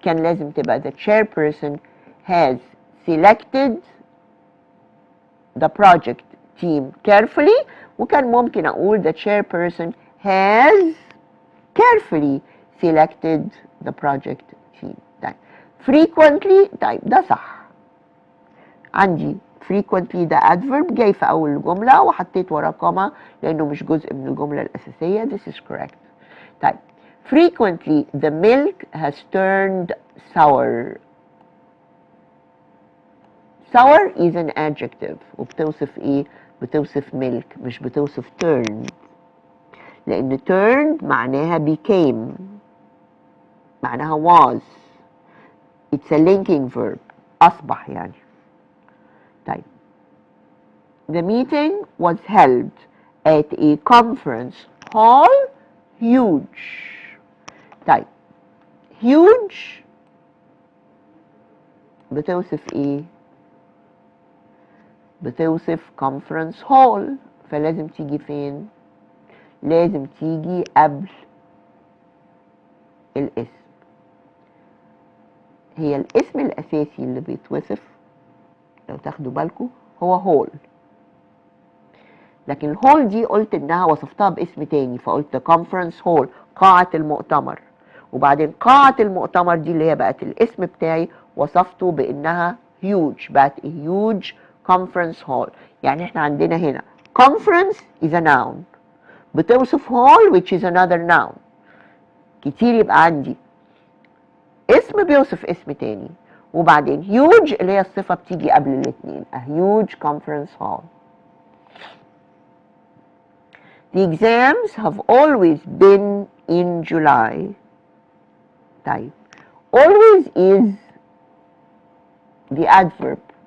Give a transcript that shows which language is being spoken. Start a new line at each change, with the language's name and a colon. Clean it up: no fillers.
Arabic: كان لازم تبقى
English: the chairperson has selected the project team carefully،
Arabic: وكان ممكن أقول
English: the chairperson has carefully selected the project team.
Arabic: طيب frequently طيب ده صح. عندي frequently ده adverb جاي في أول الجملة وحطيت وراه كوما لأنه مش جزء من الجملة الأساسية.
English: This is correct.
Arabic: طيب
English: frequently the milk has turned sour. sour is an adjective
Arabic: وبتوصف ايه؟ بتوصف milk مش بتوصف turned، لأن turned معناها became، معناها was.
English: It's a linking verb
Arabic: أصبح يعني. طيب
English: the meeting was held at a conference hall huge.
Arabic: طيب huge بتوصف ايه؟ بتوصف conference hall، فلازم تيجي فين؟ لازم تيجي قبل الاسم. هي الاسم الأساسي اللي بيتوصف لو تاخدوا بالكم هو hall، لكن الهول دي قلت انها وصفتها باسم تاني، فقلت كونفرنس هول، قاعة المؤتمر. وبعدين قاعة المؤتمر دي اللي هي بقت الاسم بتاعي وصفته بانها huge، بقت
English: a huge conference hall.
Arabic: يعني احنا عندنا هنا
English: conference is a noun
Arabic: بتوصف
English: hall which is another noun.
Arabic: كتير يبقى عندي اسم بيوصف اسم تاني، وبعدين huge اللي هي الصفة بتيجي قبل الاتنين،
English: a huge conference hall. The exams have always been in July.
Arabic: طيب
English: always is the adverb.